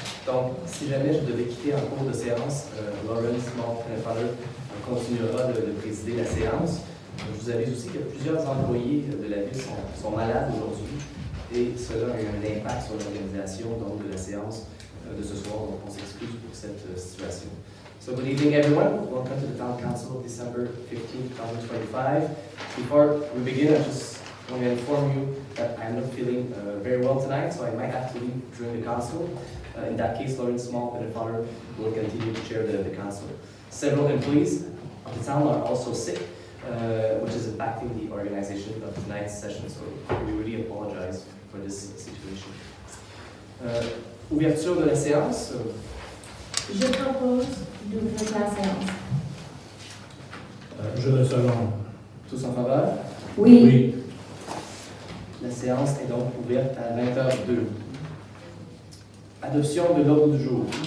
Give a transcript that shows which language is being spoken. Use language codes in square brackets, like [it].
[fr] Donc, si jamais je devais quitter en cours de séance, Lawrence, mon prématurément, continuera de présider la séance. Je vous avise aussi que plusieurs employés de la ville sont malades aujourd'hui et cela a eu un impact sur l'organisation de la séance de ce soir. Donc, on s'excuse pour cette situation. [en] So good evening, everyone. Welcome to the Town Council of December 15, 2025. Before we begin, I just want to inform you that I'm not feeling very well tonight, so I might have to leave during the council. In that case, Lawrence Small and Father will continue to chair the council. Several employees of the town are also sick, which is impacting the organization of tonight's session, so we really apologize for this situation. [fr] Ouverture de la séance. Je propose d'ouvrir la séance. Je le seconde. Tous en faveur? Oui. La séance est donc ouverte à 20h02. Adoption de l'ordre du jour.